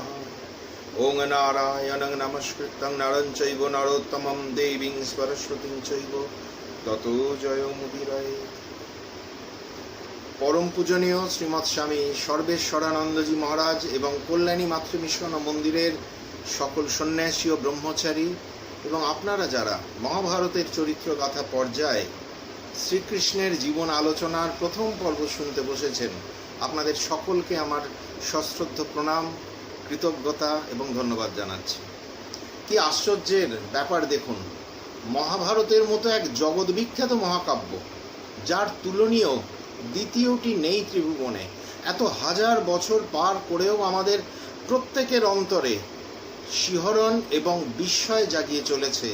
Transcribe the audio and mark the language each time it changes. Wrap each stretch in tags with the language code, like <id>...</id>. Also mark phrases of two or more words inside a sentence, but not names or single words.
<sa>ओं नारायणं नमस्कृतं नरं चैव नरोत्तमं देवीं सरस्वतीं चैव ततो जयमुदीरये।</sa> <bn>পরম পূজনীয় শ্রীমদ স্বামী সর্বেশ্বরানন্দজী মহারাজ এবং কল্যাণী মাতৃ মিশন মন্দিরের সকল সন্যাসী আর ব্রহ্মচারী এবং আপনারা যারা মহাভারতের চরিত্র গাথা পর্যায়ে শ্রীকৃষ্ণের জীবন আলোচনার প্রথম পর্ব শুনতে বসেছেন, আপনাদের সকলকে আমার সশ্রদ্ধ প্রণাম, কৃতজ্ঞতা এবং ধন্যবাদ জানাচ্ছি। কি আশ্চর্যের ব্যাপার দেখুন, মহাভারতের মতো এক জগৎবিখ্যাত মহাকাব্য, যার তুলনীয় দ্বিতীয়টি নেই ত্রিভুবনে, এত হাজার বছর পার করেও আমাদের প্রত্যেকের অন্তরে শিহরণ এবং বিস্ময় জাগিয়ে চলেছে।</bn>